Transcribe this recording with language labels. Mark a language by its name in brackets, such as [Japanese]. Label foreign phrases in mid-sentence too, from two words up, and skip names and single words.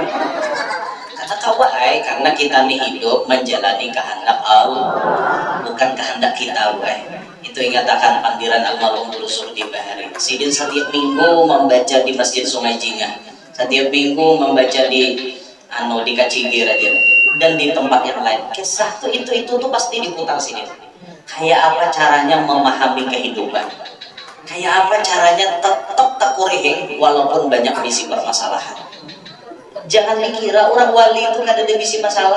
[Banjar] Kata kawai karena kita nih hidup menjalani kehendak Allah, bukan kehendak kita, wai. Itu ingat akan pandiran almarhum Guru Surdi Bahari. Sidin setiap minggu membaca di Masjid Sungai Jingah. Setiap minggu membaca di Kacigir aja dan di tempat yang lain. Kisah tuh itu tuh pasti diputar sini. Kayak apa caranya memahami kehidupan? Kayak apa caranya tetap tak kurihing walaupun banyak misi permasalahan. Jangan dikira orang wali itu nggak ada misi masalah.